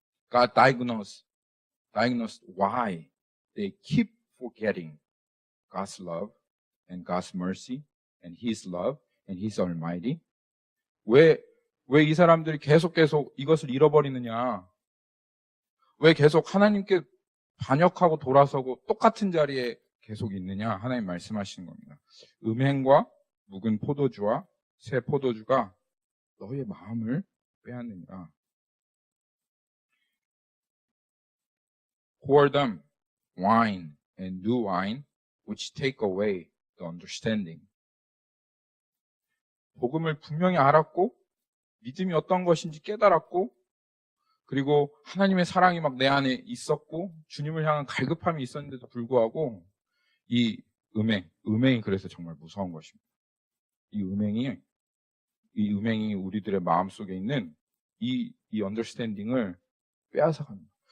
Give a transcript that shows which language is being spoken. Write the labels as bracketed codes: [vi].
[en] God diagnosed why they keep forgetting God's love and God's mercy and His love and His Almighty. [ko] 왜 이 사람들이 계속 이것을 잃어버리느냐? 왜 계속 하나님께 반역하고 돌아서고 똑같은 자리에 계속 있느냐? 하나님 말씀하시는 겁니다. 음행과 묵은 포도주와 새 포도주가 너의 마음을 빼앗느니라. [en] Pour them wine and new wine, which take away the understanding. [ko] 복음을 분명히 알았고, 믿음이 어떤 것인지 깨달았고, 그리고 하나님의 사랑이 막 내 안에 있었고, 주님을 향한 갈급함이 있었는데도 불구하고, 이 음행이 그래서 정말 무서운 것입니다. 이 음행이 우리들의 마음 속에 있는 이 언더스탠딩을 빼앗아갑니다.